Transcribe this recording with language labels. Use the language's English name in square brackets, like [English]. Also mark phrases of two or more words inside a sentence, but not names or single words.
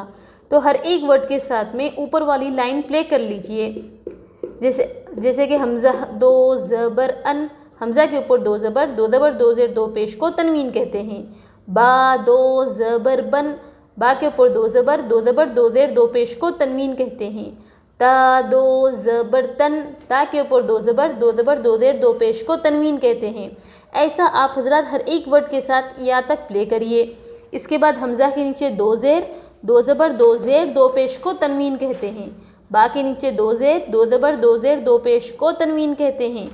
[Urdu] تو ہر ایک ورڈ کے ساتھ میں اوپر والی [English] line play [Urdu] کر لیجئے، جیسے کہ حمزہ دو زبر ان، حمزہ کے اوپر دو زبر دو زیر دو پیش کو تنوین کہتے ہیں۔ با دو زبر بن، با کے اوپر دو زبر دو زیر دو پیش کو تنوین کہتے ہیں۔ تا دو زبر تن، تا کے اوپر دو زبر دو زیر دو پیش کو تنوین کہتے ہیں۔ ایسا آپ حضرات ہر ایک ورڈ کے ساتھ یا تک پلے کریے۔ اس کے بعد حمزہ کے نیچے دو زیر دو زبر دو زیر دو پیش کو تنوین کہتے ہیں۔ با کے نیچے دو زیر دو زبر دو زیر دو پیش کو تنوین کہتے ہیں۔